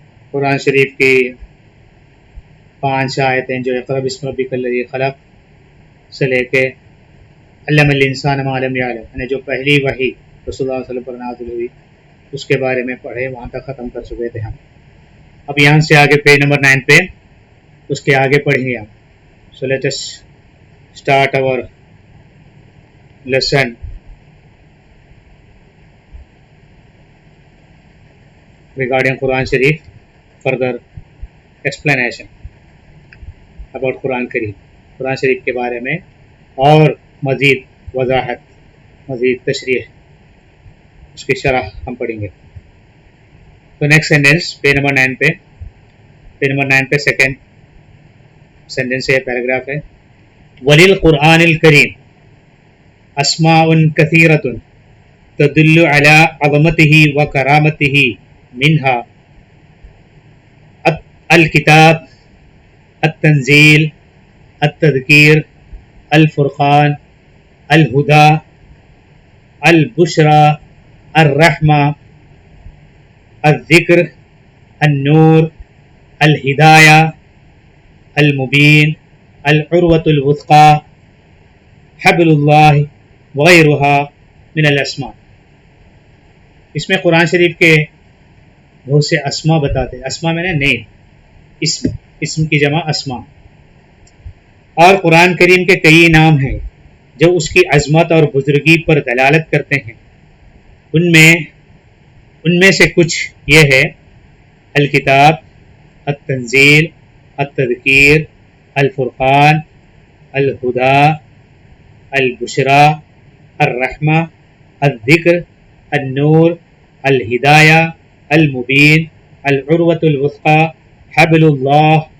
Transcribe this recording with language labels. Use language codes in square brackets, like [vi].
[ur] قرآن شریف کی 5 آیتیں جو اقرأ بسم ربک الذی خلق سے لے کے علم الانسان ما لم یعلم، یعنی جو پہلی وحی رسول اللہ صلی اللہ علیہ وسلم پر نازل ہوئی اس کے بارے میں پڑھے، وہاں تک ختم کر چکے تھے ہم. اب یہاں سے آگے پیج نمبر 9 پہ اس کے آگے پڑھیں گے ہم. [en] So let us start our lesson regarding Quran Sharif, further explanation about Quran Kareem. [ur] قرآن شریف کے بارے میں اور مزید وضاحت، مزید تشریح، اس کی شرح ہم پڑھیں گے. تو نیکسٹ سینٹینس پیج نمبر 9 پہ، سیکنڈ سینٹینس ہے، پیراگراف ہے. [ar] وَلِلْقُرْآنِ الْكَرِيمِ أَسْمَاءٌ كَثِيرَةٌ تدل على عظمته وكرامته منها الكتاب، التنزيل، التذكير، الفرقان، الهدى، البشرى، الرحمة، الذكر، النور، الهداية، المبين، العروة الوثقى، حبل الله وغيرها من الاسماء. [ur] اس میں قرآن شریف کے بہت سے اسما بتاتے ہیں. اسما میں نے نیم، اسم کی جمع اسما. اور قرآن کریم کے کئی نام ہیں جو اس کی عظمت اور بزرگی پر دلالت کرتے ہیں. ان میں سے کچھ یہ ہے: الکتاب، التنزیل، التذکیر، الفرقان، الہدی، البشرى، الرحمہ، الذکر، النور، الہدایہ، المبین، العروۃ الوثقی، حبل اللہ.